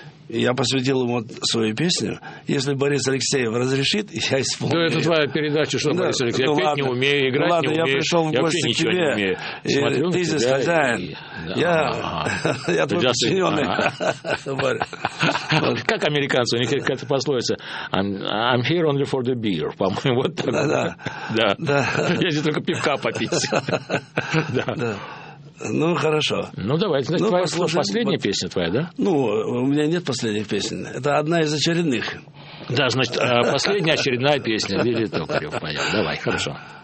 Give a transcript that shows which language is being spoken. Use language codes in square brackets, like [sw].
[ru] Я посвятил ему свою песню. Если Борис Алексеев разрешит, я исполню. Да, это твоя передача, что да, Борис Алексеев. Ну, я петь не умею, играть ладно, не умею. Ладно, я пришел в гости к тебе. Ты здесь хозяин. Я твой подчиненный. Как американцы, у них какая-то пословица. [en] I'm here only for the beer. [ru] По-моему, вот так. Да. Я здесь только пивка попить. Да. Ну, хорошо. Ну, давайте. Значит, ну, последняя песня твоя, да? Ну, у меня нет последних песен. Это одна из очередных. Да, значит, последняя очередная песня. Вилли Токарев поет. Давай, хорошо.